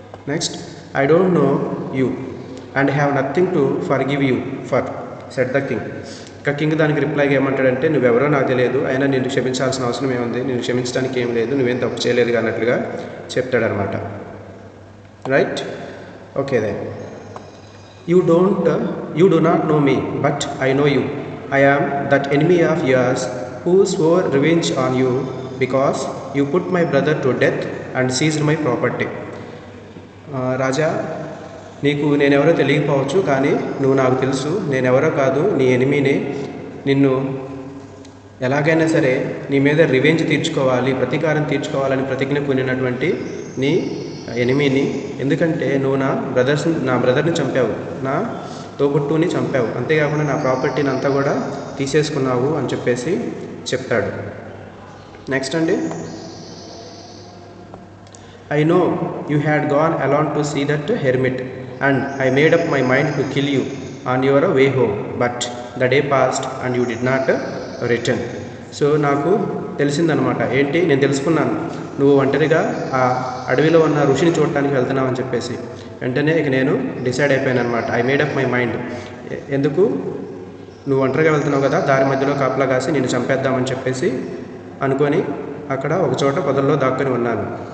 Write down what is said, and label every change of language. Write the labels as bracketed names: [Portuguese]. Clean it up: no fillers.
[English] Next, I don't know you and have nothing to forgive you for said the king. [Telugu] ఇక king దానికి రిప్లైగా ఏమంటాడంటే, నువ్వెవరో నాకు తెలియదు, అయినా నిన్ను క్షమించాల్సిన అవసరం ఏముంది, నేను క్షమించడానికి ఏం లేదు, నువ్వేం తప్పు చేయలేదు అన్నట్లుగా చెప్తాడనమాట. [English] Right, okay then. You do not know me, but I know you. I am that enemy of yours who swore revenge on you because you put my brother to death and seized my property. [Telugu] రాజా, నీకు నేనెవరో తెలియకపోవచ్చు, కానీ నువ్వు నాకు తెలుసు. నేనెవరో కాదు, నీ ఎనిమిని. నిన్ను ఎలాగైనా సరే నీ మీద రివెంజ్ తీర్చుకోవాలి, ప్రతీకారం తీర్చుకోవాలని ప్రతిజ్ఞ పూనినటువంటి నీ ఎనిమిని. ఎందుకంటే నువ్వు నా బ్రదర్ని చంపావు, నా తోబుట్టుని చంపావు, అంతేకాకుండా నా ప్రాపర్టీని అంతా కూడా తీసేసుకున్నావు అని చెప్పేసి చెప్తాడు. [English] Next అండి, I know you had gone alone to see that hermit, and I made up my mind to kill you on your way home, but the day passed and you did not return. [Telugu] So నాకు తెలిసిందనమాట. ఏంటి, నేను తెలుసుకున్నాను, నువ్వు ఒంటరిగా ఆ అడవిలో ఉన్న ఋషిని చూడటానికి వెళ్తున్నావు అని చెప్పేసి. వెంటనే ఇక నేను డిసైడ్ అయిపోయాను అనమాట. [English] I made up my mind. [Telugu] ఎందుకు, నువ్వు ఒంటరిగా వెళ్తున్నావు కదా, దారి మధ్యలో కాపలా కాసి నేను చంపేద్దామని చెప్పేసి అనుకొని అక్కడ ఒక చోట పొదల్లో దాక్కుని ఉన్నాను.